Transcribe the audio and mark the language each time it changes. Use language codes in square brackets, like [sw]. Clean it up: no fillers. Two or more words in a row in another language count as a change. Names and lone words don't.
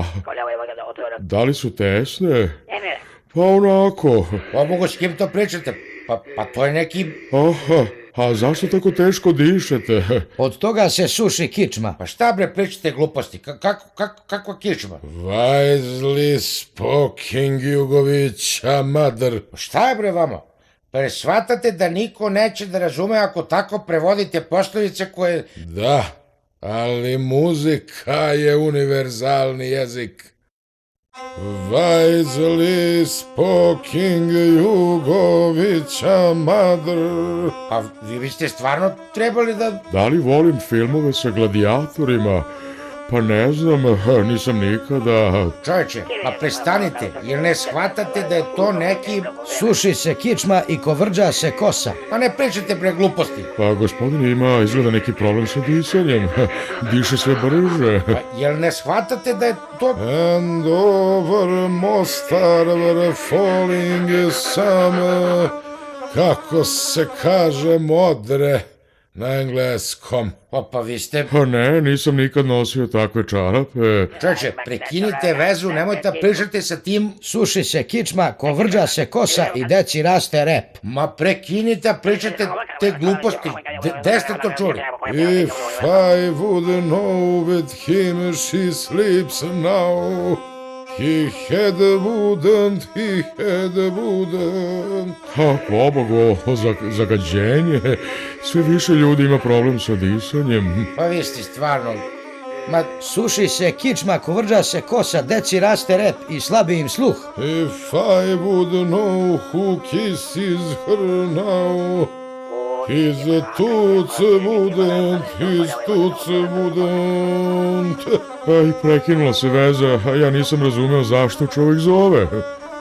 [sr] Da li su tesne? Pa onako. Pobogu, s kim to pričate? Pa to je neki... Aha, a zašto tako teško dišete? Od toga se suši kičma. Pa šta bre pričate gluposti? Kakva kičma? [en] Wisely spoken, Jugovića, mother. [sr] Šta je bre vama? Pa ne shvatate da niko neće da razume ako tako prevodite poslovice koje... Da, ali muzika je univerzalni jezik. [en] Wisely spoken, Jugovića, mother. [sr] Pa vi biste stvarno trebali da... Da li volim filmove sa gladijatorima? Pa ne znam, nisam nikada... Čovječe, pa prestanite, jer ne shvatate da je to neki... Suši se kičma i kovrđa se kosa. Pa ne pričate bre gluposti. Pa gospodin ima izgleda neki problem sa disanjem. Diše sve brže. Pa jel ne shvatate da je to... [en] And over Mostar were falling some, [sr] kako se kaže, modre na engleskom. Pa vi ste... Pa ne, nisam nikad nosio takve čarape. Čovječe, prekinite vezu, nemojte pričati sa tim... Suši se kičma, kovrđa se kosa i deci raste rep. Ma prekinite, pričate te gluposti. Gde ste to čuli? [en] If I would know with him she sleeps now, he had wouldn't. [sr] Ha, pobogo, zagađenje. Sve više ljudi ima problem sa disanjem. Pa vi ste stvarno... Ma, Suši se kičma, kovrđa se kosa, deci raste rep i slabi im sluh. [en] If I would know who kisses her now, his toots wouldn't. [sr] Aj, prekinula se veza, a ja nisam razumeo zašto čovjek zove.